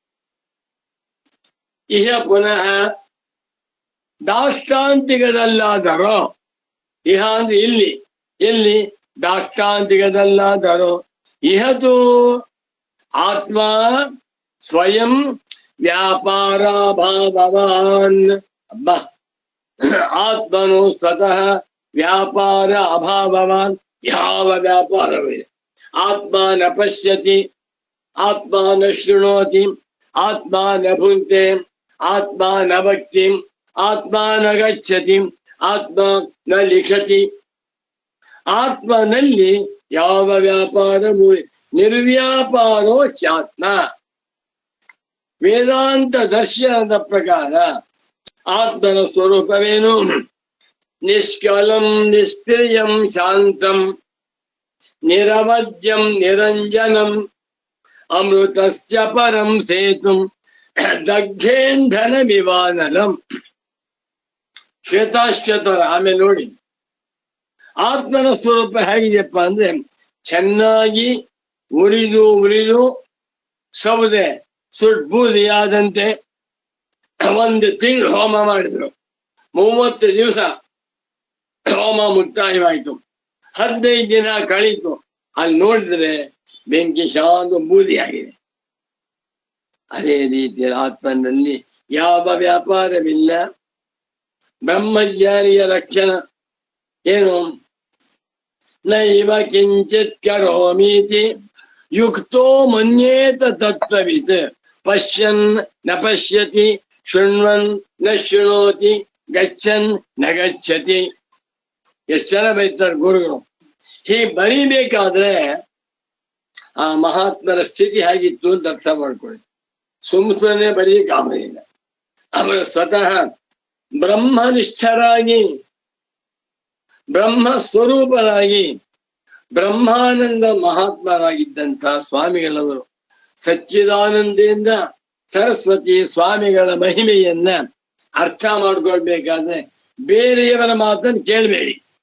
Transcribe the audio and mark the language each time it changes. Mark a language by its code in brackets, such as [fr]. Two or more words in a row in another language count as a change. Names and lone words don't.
[sa] ಇಹ ಪುನಃ [kn] ದಾಷ್ಟಾಂತಿಕದಲ್ಲಾದರೋ, ಇಹ ಅಂದ್ರೆ ಇಲ್ಲಿ, ಎಲ್ಲಿ ದಾಷ್ಟಾಂತಿಕದಲ್ಲಾದರೋ [sa] ಇಹತು ಆತ್ಮ ಸ್ವಯಂ ವ್ಯಾಪಾರಾಭಾವವಾನ್. [kn] ಅಬ್ಬಾ, ಆತ್ಮನು ಸ್ವತಃ ವ್ಯಾಪಾರ ಅಭಾವವಾನ್. ಯಾವ ವ್ಯಾಪಾರವಿದೆ? [sa] ಆತ್ಮ ನ ಪಶ್ಯತಿ, ಆತ್ಮ ನ ಶೃಣೋತಿ, ಆತ್ಮ ನ ಭುಂಕ್ತೆ, ಆತ್ಮ ನ ಭಕ್ತಿ, ಆತ್ಮ ನ ಗಚ್ಚತಿ, ಆತ್ಮ ನ ಲಿಖತಿ. [kn] ಆತ್ಮನಲ್ಲಿ ಯಾವ ವ್ಯಾಪಾರವೂ [sa] ನಿರ್ವ್ಯಾಪಾರೋ ಚಾತ್ಮ. [kn] ವೇದಾಂತ ದರ್ಶನದ ಪ್ರಕಾರ ಆತ್ಮನ ಸ್ವರೂಪವೇನು? [sa] ನಿಷ್ಕಲಂ ನಿಷ್ಕ್ರಿಯಂ ಶಾಂತಂ ನಿರವದ್ಯಂ ನಿರಂಜನಂ ಅಮೃತಸ್ಯ ಪರಂ ಸೇತುಂ ದಗ್ಧೇಂಧನ ವಿವಾನಲಂ. [kn] ಶ್ವೇತಾಶ್ವತರ ಆಮೇಲೆ ನೋಡಿ, ಆತ್ಮನ ಸ್ವರೂಪ ಹೇಗಿದೆಯಪ್ಪ ಅಂದ್ರೆ ಚೆನ್ನಾಗಿ ಉರಿದು ಉರಿದು ಸೌದೆ ಸುಡ್ಬೂದಿಯಾದಂತೆ. ಒಂದು ತಿಂಗಳು ಹೋಮ ಮಾಡಿದ್ರು, 30 ದಿವಸ ಹೋಮ ಮುಕ್ತಾಯವಾಯಿತು. 15 ದಿನ ಕಳೀತು, ಅಲ್ಲಿ ನೋಡಿದ್ರೆ ಬೆಂಕಿ ಶಾಂತ ಬೂದಿಯಾಗಿದೆ. ಅದೇ ರೀತಿ ಆತ್ಮನಲ್ಲಿ ಯಾವ ವ್ಯಾಪಾರವಿಲ್ಲ. ಬ್ರಹ್ಮಜ್ಞಾನಿಯ ಲಕ್ಷಣ ಏನು? [sa] ನೈವ ಕಿಂಚಿತ್ ಕರೋಮೀತಿ ಯುಕ್ತೋ ಮನ್ಯೇತ ತತ್ವವಿತ್ ಪಶ್ಯನ್ ನ ಪಶ್ಯತಿ, ಶೃಣ್ವನ್ ನ ಶೃಣೋತಿ, ಗಚ್ಚನ್ ನ ಗಚ್ಚತಿ. [kn] ಎಷ್ಟು ಜನ ಬರೀತಾರೆ ಗುರುಗಳು. ಹೀಗೆ ಬರೀಬೇಕಾದ್ರೆ ಆ ಮಹಾತ್ಮರ ಸ್ಥಿತಿ ಹೇಗಿತ್ತು ಅಂತ ಅರ್ಥ ಮಾಡ್ಕೊಳ್ಳಿ. ಸುಮ್ಮನೆ ಬರೀಲಿಕ್ಕೆ ಆಗೋದಿಲ್ಲ. ಅವರು ಸ್ವತಃ ಬ್ರಹ್ಮನಿಷ್ಠರಾಗಿ ಬ್ರಹ್ಮ ಸ್ವರೂಪರಾಗಿ ಬ್ರಹ್ಮಾನಂದ ಮಹಾತ್ಮರಾಗಿದ್ದಂಥ ಸ್ವಾಮಿಗಳವರು ಸಚ್ಚಿದಾನಂದದಿಂದ ಸರಸ್ವತಿ ಸ್ವಾಮಿಗಳ ಮಹಿಮೆಯನ್ನ ಅರ್ಥ ಮಾಡ್ಕೊಳ್ಬೇಕಾದ್ರೆ ಬೇರೆಯವರ ಮಾತನ್ನು ಕೇಳಬೇಡಿ.